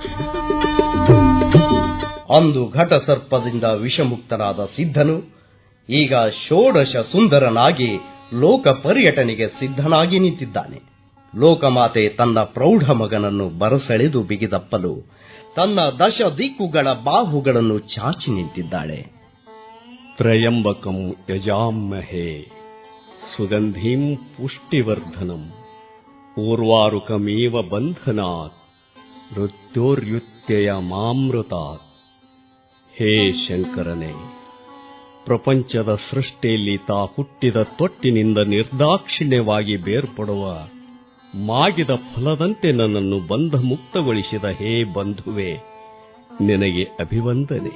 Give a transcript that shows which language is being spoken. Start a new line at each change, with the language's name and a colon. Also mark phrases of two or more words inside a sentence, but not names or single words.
Kannada: ಅಂದು ಘಟಸರ್ಪದಿಂದ ವಿಷಮುಕ್ತನಾದ ಸಿದ್ಧನು ಈಗ ಷೋಡಶ ಸುಂದರನಾಗಿ ಲೋಕ ಪರ್ಯಟನೆಗೆ ಸಿದ್ಧನಾಗಿ ನಿಂತಿದ್ದಾನೆ. ಲೋಕಮಾತೆ ತನ್ನ ಪ್ರೌಢ ಮಗನನ್ನು ಬರಸೆಳೆದು ಬಿಗಿದಪ್ಪಲು ತನ್ನ 10 ದಿಕ್ಕುಗಳ ಬಾಹುಗಳನ್ನು ಚಾಚಿ ನಿಂತಿದ್ದಾಳೆ.
Sanskrit: ತ್ರಯಂಬಕಂ ಯಜಾಮಹೇ ಸುಗಂಧಿಂ ಪುಷ್ಟಿವರ್ಧನಂ ಊರ್ವಾರುಕಮೇವ ಬಂಧನಾತ್ ಮೃತ್ಯೋರ್ಯುತ್ಯಯ ಮಾಮೃತಾತ್.
Kannada: ಹೇ ಶಂಕರನೇ, ಪ್ರಪಂಚದ ಸೃಷ್ಟಿಯಲ್ಲಿ ತಾ ಹುಟ್ಟಿದ ತೊಟ್ಟಿನಿಂದ ನಿರ್ದಾಕ್ಷಿಣ್ಯವಾಗಿ ಬೇರ್ಪಡುವ ಮಾಗಿದ ಫಲದಂತೆ ನನ್ನನ್ನು ಬಂಧ ಮುಕ್ತಗೊಳಿಸಿದ ಹೇ ಬಂಧುವೆ, ನಿನಗೆ ಅಭಿವಂದನೆ.